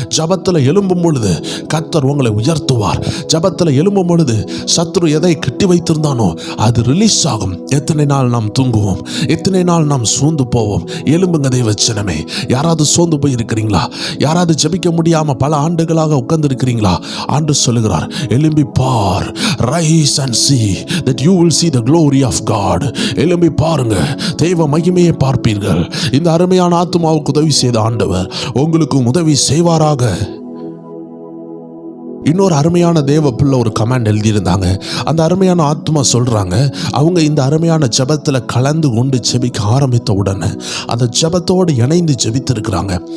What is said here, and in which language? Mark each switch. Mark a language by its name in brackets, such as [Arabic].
[Tamil] ஜபத்தில் எழும்பும் பொழுது கர்த்தர் உங்களை உயர்த்துவார். ஜபத்தில் எழும்பும் பொழுது சத்ரு எதை கட்டி வைத்திருந்தானோ அது ரிலீஸ் ஆகும். எத்தனை நாள் நாம் தூங்குவோம்? எத்தனை நாள் நாம் சோர்ந்து போவோம்? எழும்புங்க தேவச்சனமே. யாராவது சோர்ந்து போய் இருக்கிறீங்களா? யாராவது ஜெபிக்க முடியாம பல ஆண்டுகளாக உட்கார்ந்து இருக்கிறீங்களா? ஆண்டு சொல்லுகிறார், எழும்பி பார். [English] Rise and see that you will see the glory of God. [Tamil] எழும்பி பாருங்க, தெய்வ மகிமையை பார்ப்பீர்கள். இந்த அருமையான ஆத்துமாவுக்கு உதவி செய்த ஆண்டவர் உங்களுக்கும் உதவி செய்வாராக. இன்னொரு அருமையான தேவ பிள்ளை ஒரு கமாண்ட் எழுதியிருந்தாங்க. அந்த அருமையான ஆத்மா சொல்றாங்க, அவங்க இந்த அருமையான ஜெபத்தில் கலந்து கொண்டு ஜெபிக்க ஆரம்பித்த உடனே அந்த ஜெபத்தோடு இணைந்து ஜெபித்திருக்கிறாங்க.